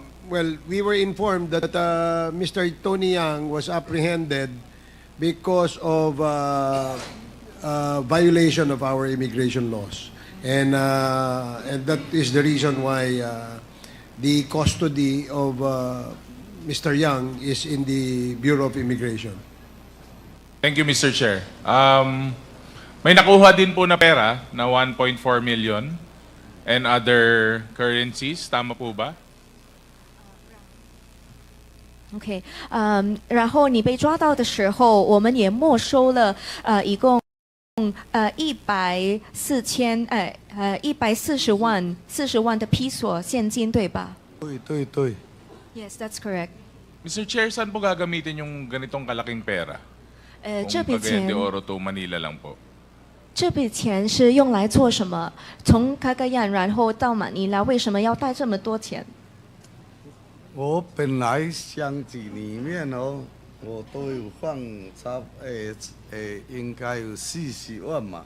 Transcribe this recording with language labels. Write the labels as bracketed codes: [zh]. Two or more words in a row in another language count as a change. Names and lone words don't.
[en] well, we were informed that Mr. Tony Yang was apprehended because of violation of our immigration laws. And that is the reason why the custody of Mr. Yang is in the Bureau of Immigration. Thank you, Mr. Chair. [tl] May nakuha din po na pera na 1.4 [en] million and other currencies. [tl] Tama po ba? [zh] OK，然后你被抓到的时候，我们也没收了一共140万的披索现金，对吧？对对对。 [en] Yes, that's correct. Mr. Chair, [tl] saan po gagamitin yung ganitong kalaking pera? [zh] 这笔 Cagayan 钱 [tl] de Oro to Manila lang po. [zh] 这笔钱是用来做什么？从卡加亚然后到马尼拉，为什么要带这么多钱？我本来箱子里面哦，我都有放应该有40万嘛。